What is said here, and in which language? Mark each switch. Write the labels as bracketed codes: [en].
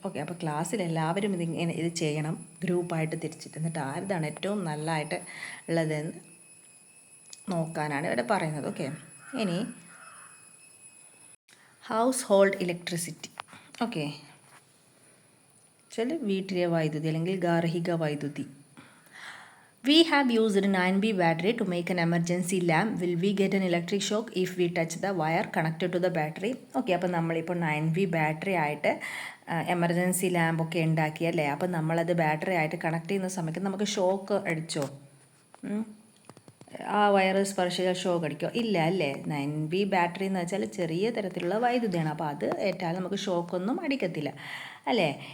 [ml] Okay, അപ്പോൾ ക്ലാസ്സിൽ എല്ലാവരും ഇത് ചെയ്യണം, ഗ്രൂപ്പായിട്ട് തിരിച്ചിട്ട്, എന്നിട്ട് ആരുതാണ് ഏറ്റവും നല്ലതായിട്ട് ഉള്ളതെന്ന് നോക്കാനാണ് ഇവിടെ പറയുന്നത്. ഓക്കെ, ഇനി ഹൗസ് ഹോൾഡ് ഇലക്ട്രിസിറ്റി. ഓക്കെ, വീട്ടിലെ വൈദ്യുതി അല്ലെങ്കിൽ ഗാർഹിക വൈദ്യുതി. [en] We have used 9V battery to make an emergency lamp. Will we get an electric shock if we touch the wire connected to the battery? [ml] Okay, അപ്പോൾ നമ്മളിപ്പോൾ 9V battery ആയിട്ട് emergency ലാമ്പൊക്കെ ഉണ്ടാക്കിയല്ലേ, അപ്പോൾ നമ്മളത് ബാറ്ററി ആയിട്ട് കണക്ട് ചെയ്യുന്ന സമയത്ത് നമുക്ക് shock അടിച്ചോ? ആ വയറ് സ്പർശിച്ചാൽ ഷോക്ക് അടിക്കോ? ഇല്ല അല്ലേ. 9V ബാറ്ററി എന്ന് വെച്ചാൽ ചെറിയ തരത്തിലുള്ള വൈദ്യുതിയാണ്, അപ്പോൾ അത് ഏറ്റാൽ നമുക്ക് ഷോക്കൊന്നും അടിക്കത്തില്ല അല്ലേ.